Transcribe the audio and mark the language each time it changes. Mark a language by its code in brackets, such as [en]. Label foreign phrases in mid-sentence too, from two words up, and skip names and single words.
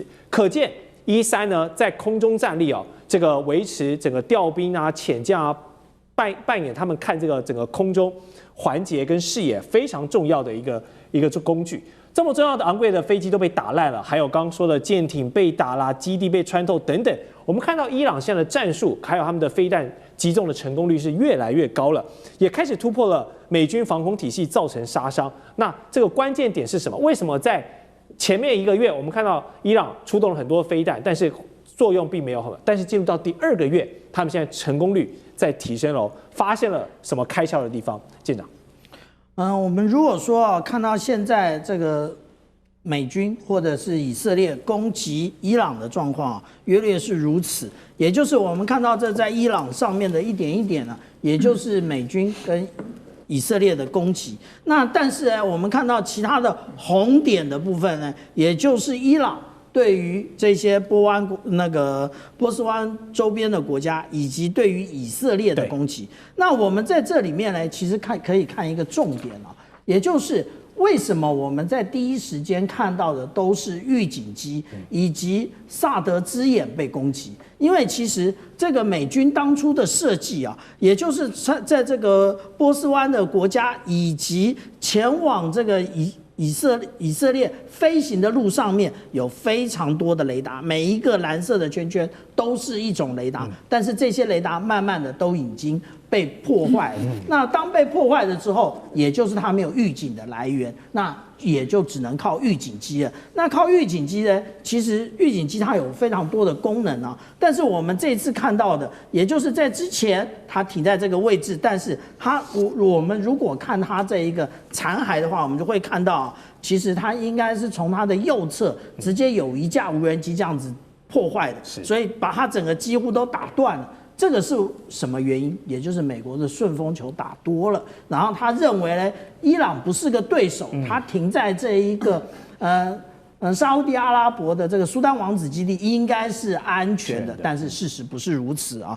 [zh] 可見 E3呢在空中戰力哦，這個維持整個調兵啊、潛降啊，扮演他們看這個整個空中環節跟視野非常重要的一個工具。這麼重要的昂貴的飛機都被打爛了，還有剛剛說的艦艇被打啦，基地被穿透等等。我們看到伊朗現在的戰術，還有他們的飛彈擊中的成功率是越來越高了，也開始突破了美軍防空體系，造成殺傷。那這個關鍵點是什麼？為什麼在前面1個月我們看到伊朗出動了很多飛彈，但是作用並沒有很好，但是進入到第2個月，他們現在成功率在提升了，發現了什麼開竅的地方？艦長。我們如果說看到現在這個美軍或者是以色列攻擊伊朗的狀況，約略是如此，也就是我們看到這在伊朗上面的一點一點呢，也就是美軍跟以色列的攻擊。那但是呢，我們看到其他的紅點的部分呢，也就是伊朗對於這些波斯灣周邊的國家，以及對於以色列的攻擊。那我們在這裡面呢，其實可以看一個重點啊，也就是為什麼我們在第一時間看到的都是預警機以及薩德之眼被攻擊？因為其實這個美軍當初的設計啊，也就是在這個波斯灣的國家以及前往這個以色列飛行的路上面有非常多的雷達，每一個藍色的圈圈都是一種雷達，但是這些雷達慢慢的都已經被破壞。那當被破壞了之後，也就是它沒有預警的來源，那也就只能靠預警機了。那靠預警機呢？其實預警機它有非常多的功能啊。但是我们這一次看到的，也就是在之前它停在這個位置，但是我們如果看它這一個殘骸的話，我們就會看到，其實它應該是從它的右側直接有一架無人機這樣子破壞的，所以把它整個幾乎都打斷了。這個是什麼原因？也就是美國的順風球打多了，然後他認為呢，伊朗不是個對手，他停在這一個沙烏地阿拉伯的這個蘇丹王子基地應該是安全的，但是事實不是如此啊。